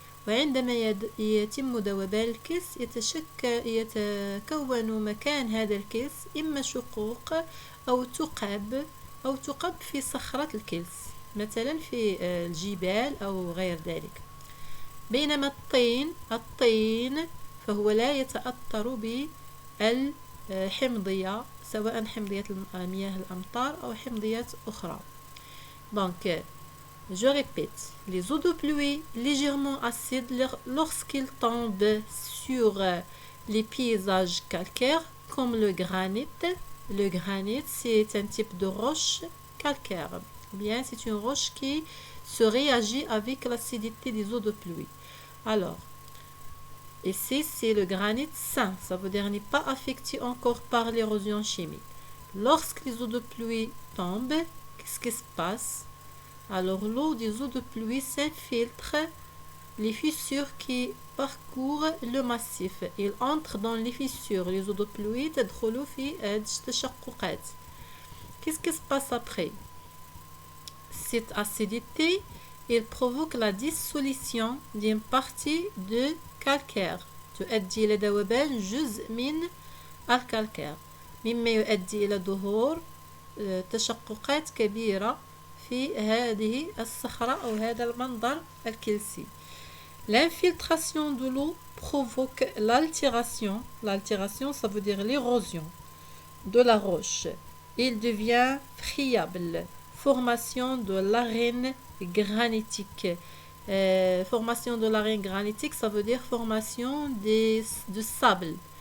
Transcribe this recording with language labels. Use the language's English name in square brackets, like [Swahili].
[Arabic] وعندما يتم ذوبان الكلس يتكون مكان هذا الكلس إما شقوق أو تقب في صخرة الكلس، مثلا في الجبال أو غير ذلك. بينما الطين فهو لا يتأثر بالحمضية، سواء حمضية مياه الأمطار أو حمضيات أخرى. [French] Donc, je répète, les eaux de pluie légèrement acides lorsqu'ils tombent sur les paysages calcaires comme le granit. Le granit, c'est un type de roche calcaire. Bien, c'est une roche qui se réagit avec l'acidité des eaux de pluie. Alors, ici, c'est le granit sain, ça veut dire n'est pas affecté encore par l'érosion chimique. Lorsque les eaux de pluie tombent, qu'est-ce qui se passe? Alors, l'eau des eaux de pluie s'infiltre les fissures qui parcourent le massif. Il entre dans les fissures. Les eaux de pluie [Arabic] تدخل في التشققات. [French] Qu'est-ce qui se passe après? Cette acidité, il provoque la dissolution d'une partie de calcaire. [Arabic] تؤدي إلى ذوبان جزء من الكالكير، مما يؤدي إلى ظهور تشققات كبيرة في هذه الصخرة أو هذا المنظر الكلسي. [French] L'infiltration de l'eau provoque l'altération. L'altération, ça veut dire l'érosion de la roche. Il devient friable. Formation de l'arène granitique. Formation de l'arène granitique, ça veut dire formation de sable.